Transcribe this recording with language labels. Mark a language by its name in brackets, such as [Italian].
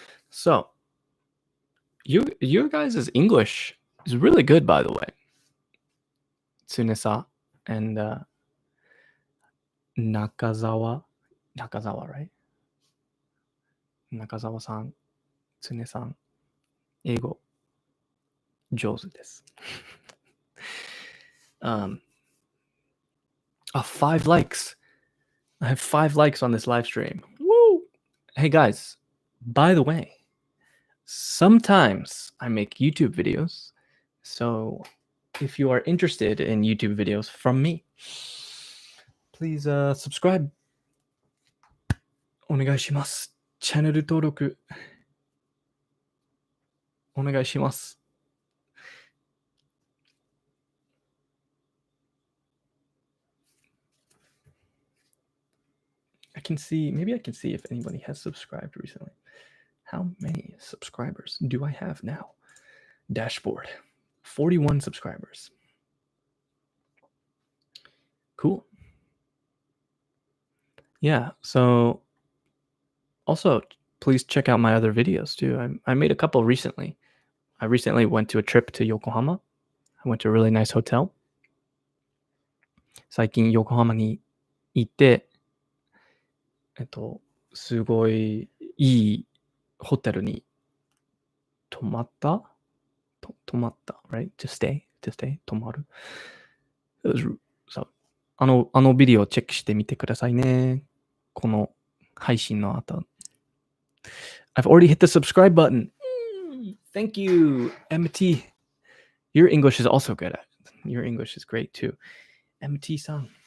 [English] So, your guys' English is really good, by the way. Tsunesa and Nakazawa, right? [Japanese] Nakazawa-san, Tsune-san, 英語上手です。 [English] 5 likes. I have 5 likes on this live stream. Woo! Hey guys, by the way, sometimes I make YouTube videos. So if you are interested in YouTube videos from me, please subscribe. [Japanese] お願いします。チャンネル登録お願いします。 [English] Maybe I can see if anybody has subscribed recently. How many subscribers do I have now? Dashboard. 41 subscribers. Cool. Yeah, so also please check out my other videos too. I made a couple recently. I recently went to a trip to Yokohama. I went to a really nice hotel. [Japanese] 最近横浜に行って、すごいいいホテルに泊まった、right? [English] To stay, 泊まる。 [Japanese] So, あのビデオをチェックしてみてくださいね。この配信の後。 [English] I've already hit the subscribe button. Thank you, MT. Your English is also good. Your English is great too. MT さん、